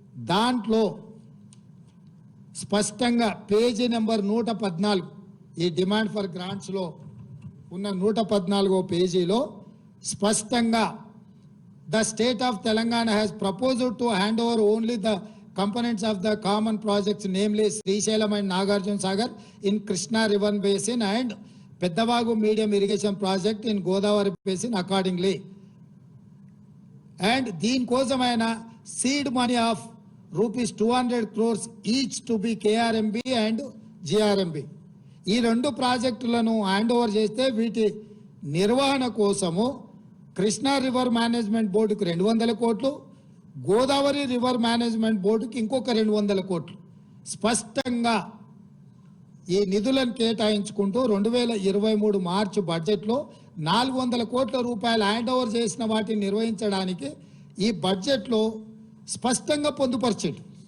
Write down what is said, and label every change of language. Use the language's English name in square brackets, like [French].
[Telugu] దాంట్లో స్పష్టంగా page number 114 ఈ డిమాండ్ ఫర్ గ్రాంట్స్లో ఉన్న 114వ పేజీలో స్పష్టంగా [English] The state of Telangana has proposed to hand over only the components of the common projects namely Srisailam and Nagarjuna Sagar in Krishna River Basin and Peddavagu medium irrigation project in Godavari Basin accordingly. And [Telugu] దీని కోసమైన [English] seed money of rupees 200 crores each to be KRMB and GRMB. [Telugu] ఈ రెండు ప్రాజెక్టులను hand over చేస్తే వీటి నిర్వహణ కోసము Krishna river management బోర్డుకు 200 కోట్లు, గోదావరి రివర్ మేనేజ్మెంట్ బోర్డుకి ఇంకొక 200 కోట్లు స్పష్టంగా ఈ నిధులను కేటాయించుకుంటూ 2023 మార్చి బడ్జెట్లో 400 కోట్ల రూపాయలు హ్యాండ్ ఓవర్ చేసిన వాటిని నిర్వహించడానికి ఈ బడ్జెట్లో స్పష్టంగా పొందుపరిచాడు.